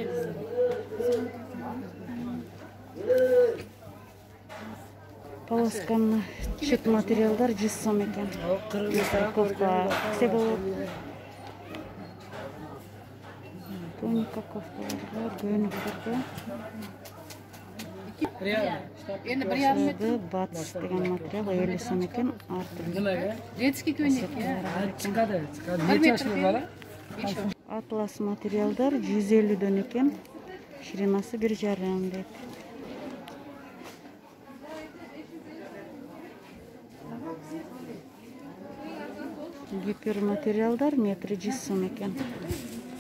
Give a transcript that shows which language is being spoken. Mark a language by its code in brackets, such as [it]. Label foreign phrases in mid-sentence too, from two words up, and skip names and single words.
[ky] Полосканы чек материалдар 100 сом экен. Кофта кисе болот. Тоника кофталар бар, көйнөктөр. [uz] Endi 1,5 [ky] Батыс деген материал 50 сом экен. [uz] nimaga? [ky] Детский көйнек. [uz] Chiqadi. Necha yoshli bola? [ky] Атлас материалдар 150дөн экен. Ширинасы 1,5 дейт. Гиперматериалдар метри 100 сом экен.